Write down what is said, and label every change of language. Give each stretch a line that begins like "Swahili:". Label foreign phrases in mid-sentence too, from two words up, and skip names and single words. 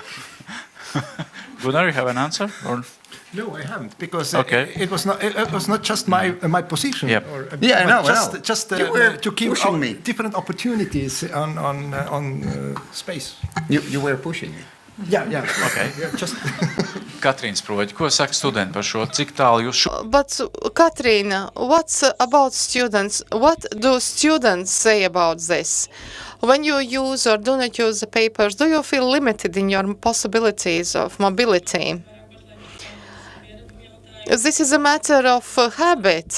English: Gunnar, you have an answer? Or? No, I haven't, because Okay. it was not just my position. Yep. Yeah, I know, I know. Just You were to give pushing me. different opportunities on space. You were pushing me. Yeah. Okay. Yeah, just
Latvian: Katrīnas proģi, ko saka studenti par šo? Cik tālu jūs šo?
English: But Katrīna, what's about students? What do students say about this? When you use or do not use the papers, do you feel limited in your possibilities of mobility? This is a matter of habit.